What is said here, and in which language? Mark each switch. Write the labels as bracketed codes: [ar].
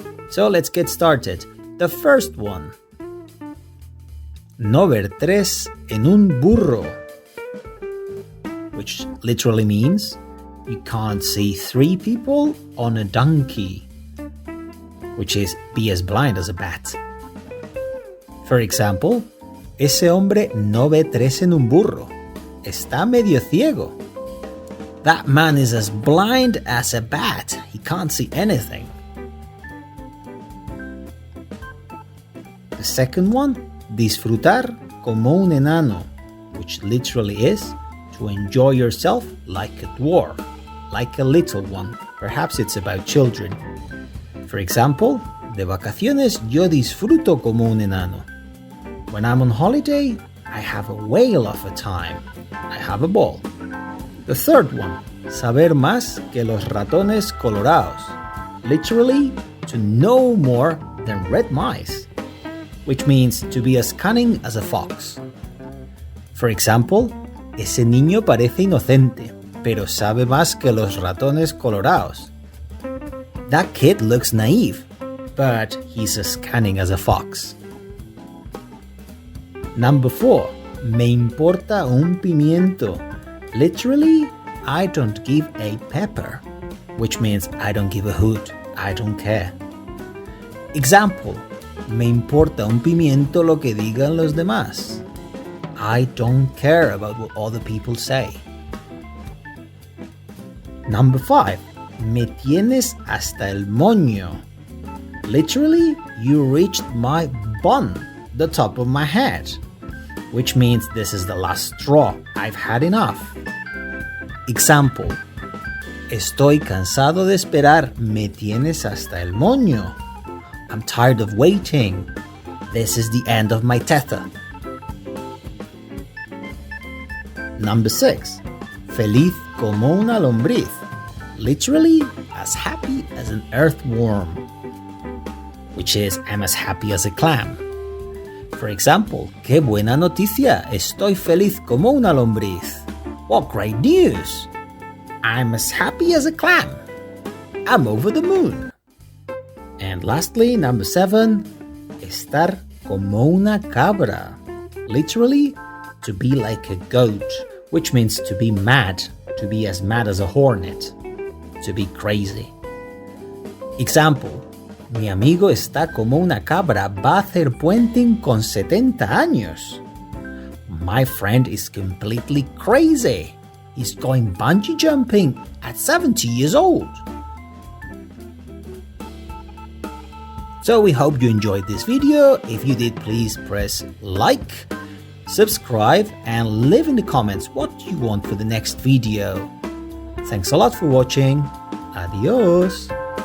[en] So let's get started. The first one. [es] No ver tres en un burro, [en] which literally means you can't see three people on a donkey, which is be as blind as a bat. For example, [es] ese hombre no ve tres en un burro. Está medio ciego. [en] That man is as blind as a bat. He can't see anything. The second one, [es] disfrutar como un enano, [en] which literally is to enjoy yourself like a dwarf, like a little one. Perhaps it's about children. For example, [es] de vacaciones yo disfruto como un enano. [en] When I'm on holiday, I have a whale of a time. I have a ball. The third one, [es] saber más que los ratones colorados. [en] Literally, to know more than red mice, which means to be as cunning as a fox. [es] For example, ese niño parece inocente, pero sabe más que los ratones colorados. [en] That kid looks naive, but he's as cunning as a fox. Number 4. [es] Me importa un pimiento. [en] Literally, I don't give a pepper, which means I don't give a hoot, I don't care. [es] Example, me importa un pimiento lo que digan los demás. [en] I don't care about what other people say. Number 5. [es] Me tienes hasta el moño. [en] Literally, you reached my bun, the top of my head, which means this is the last straw. I've had enough. Example, [es] estoy cansado de esperar. Me tienes hasta el moño. [en] I'm tired of waiting. This is the end of my tether. Number 6. [es] Feliz como una lombriz. [en] Literally, as happy as an earthworm, which is I'm as happy as a clam. For example, [es] qué buena noticia. Estoy feliz como una lombriz. [en] What great news. I'm as happy as a clam. I'm over the moon. And lastly, number 7, [es] estar como una cabra. [en] Literally, to be like a goat, which means to be mad, to be as mad as a hornet, to be crazy. Example, [es] mi amigo está como una cabra, va a hacer puenting con 70 años. [en] My friend is completely crazy. He's going bungee jumping at 70 years old. So we hope you enjoyed this video. If you did, please press like, subscribe, and leave in the comments what you want for the next video. Thanks a lot for watching. Adios.